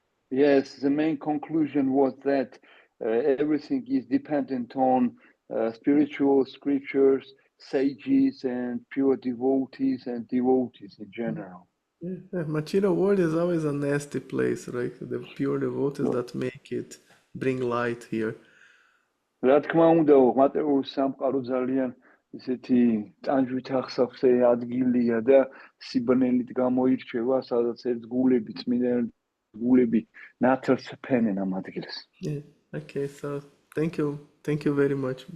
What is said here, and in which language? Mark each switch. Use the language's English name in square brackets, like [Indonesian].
[English] Yes, the main conclusion was that everything is dependent on spiritual scriptures, sages, and pure devotees and devotees in general. Yeah, material world is always a nasty place, right? The pure devotees that make it bring light here. [Georgian] რა თქმა უნდა, მატერიული სამყარო ძალიან ისეთი ტანჯვით ახსავსე ადგილია და სიბნელით გამოირჩევა, სადაც ერთგულები, წმინდა ერთგულები ნათელს ფენენ ამ ადგილას. [English] Yeah, okay, so thank you very much.